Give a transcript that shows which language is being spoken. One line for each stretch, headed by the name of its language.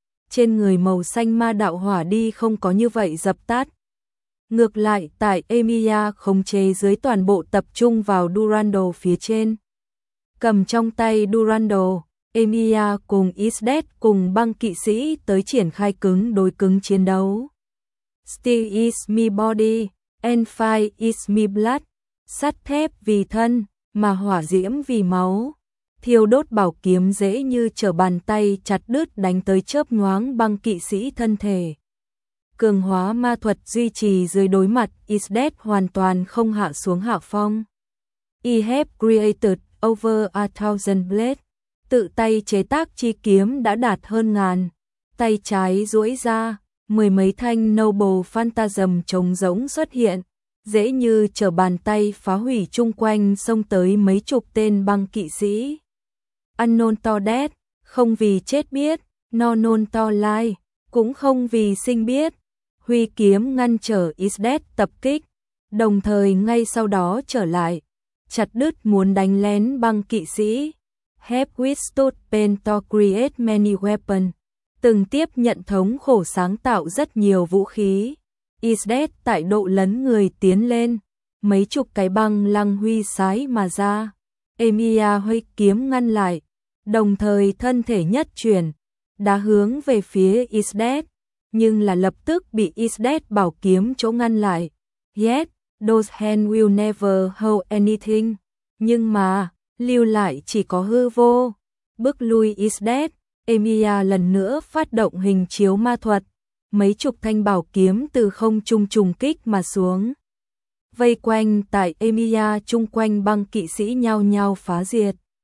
Vietnamese: Trên người màu xanh ma đạo hỏa đi không có như vậy dập tắt. Ngược lại, tại Emiya khống chế dưới toàn bộ tập trung vào Durando phía trên. Cầm trong tay Durando, Emiya cùng Isdet cùng băng kỵ sĩ tới triển khai cứng đối cứng chiến đấu.
English: Steel is my body, and fire is my blood.
Vietnamese: Sắt thép vì thân, mà hỏa diễm vì máu. Thiêu đốt bảo kiếm dễ như trở bàn tay chặt đứt đánh tới chớp nhoáng băng kỵ sĩ thân thể. Cường hóa ma thuật duy trì dưới đối mặt Isdet hoàn toàn không hạ xuống hạ phong.
English: I have created over 1000 blades.
Vietnamese: Tự tay chế tác chi kiếm đã đạt hơn ngàn. Tay trái duỗi ra, mười mấy thanh Noble Phantasm trống rỗng xuất hiện, dễ như trở bàn tay phá hủy chung quanh xông tới mấy chục tên băng kỵ sĩ.
English: Unknown to death,
Vietnamese: không vì chết biết,
English: no known to lie,
Vietnamese: cũng không vì sinh biết. Huy kiếm ngăn trở Isdet tập kích, đồng thời ngay sau đó trở lại, chặt đứt muốn đánh lén băng kỵ sĩ.
English: Have withstood pain to create many weapons.
Vietnamese: Từng tiếp nhận thống khổ sáng tạo rất nhiều vũ khí. Isdet tại độ lấn người tiến lên, mấy chục cái băng lăng huy sái mà ra. Emiya huy kiếm ngăn lại, đồng thời thân thể nhất chuyển, đá hướng về phía Isdet, nhưng là lập tức bị Isdet bảo kiếm chỗ ngăn lại.
English: Yet, those hands will never hold anything.
Vietnamese: Nhưng mà, lưu lại chỉ có hư vô. Bước lui Isdet, Emiya lần nữa phát động hình chiếu ma thuật. Mấy chục thanh bảo kiếm từ không trung trùng kích mà xuống. Vây quanh tại Emiya chung quanh băng kỵ sĩ nhau nhau phá diệt.